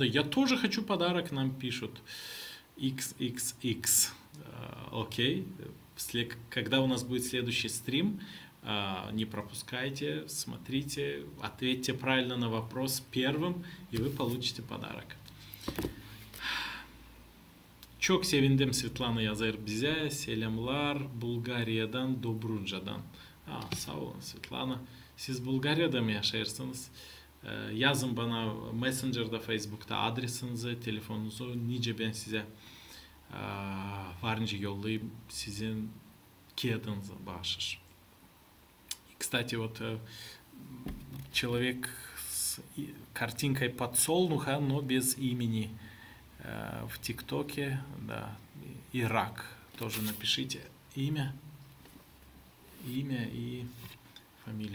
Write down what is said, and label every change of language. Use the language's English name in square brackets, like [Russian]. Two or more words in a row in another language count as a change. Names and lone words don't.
[Russian] Я тоже хочу подарок, нам пишут. XXX. Окей. Когда у нас будет следующий стрим, не пропускайте, смотрите, ответьте правильно на вопрос первым, и вы получите подарок. [Gagauz] Çok sevindim Svetlana yazar bize. Selamlar Bulgariyadan, Dobruca'dan. Sağ olun Svetlana. Siz Bulgarya'da mı yaşarsınız? Yazın bana Messenger'da, Facebook'ta adresinizi, telefonunuzu. Nice ben size varınca yollayayım. Sizin kağıdınızı bağışır. [Russian] Кстати, вот человек с картинкой подсолнуха, но без имени в ТикТоке, да, Ирак. Тоже напишите имя и фамилию.